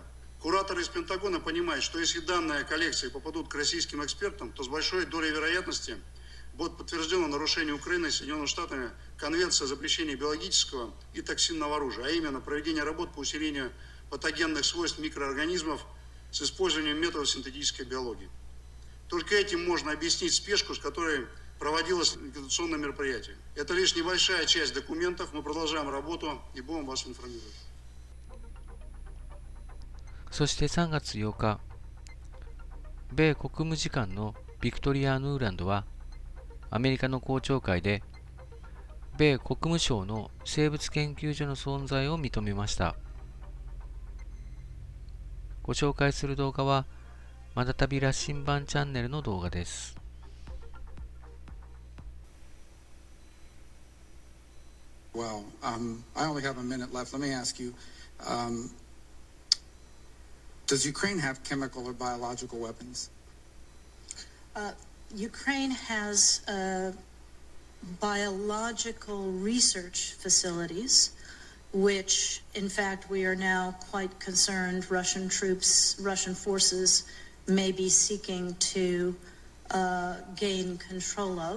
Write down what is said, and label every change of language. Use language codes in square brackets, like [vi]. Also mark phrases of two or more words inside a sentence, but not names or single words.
[ru] Кураторы из Пентагона понимают, что если данные коллекции попадут к российским экспертам, то с большой долей вероятности будет подтверждено нарушение Украиной и Соединенными Штатами Конвенции о запрещении биологического и токсинного оружия, а именно проведение работ по усилению патогенных свойств микроорганизмов с использованием методов синтетической биологии. Только этим можно объяснить спешку, с которой проводилось ликвидационное мероприятие. Это лишь небольшая часть документов. Мы продолжаем работу и будем вас информировать. [ja] そして3月8日、米国務次官のビクトリア・ヌーランドは、アメリカの公聴会で、米国務省の生物研究所の存在を認めました。ご紹介する動画は、まだたび羅針盤チャンネルの動画です。 [en] Well, I only have a minute left. Let me ask you, does Ukraine have chemical or biological weapons? Ukraine has biological research facilities, which, in fact, we are now quite concerned Russian forces may be seeking to gain control of.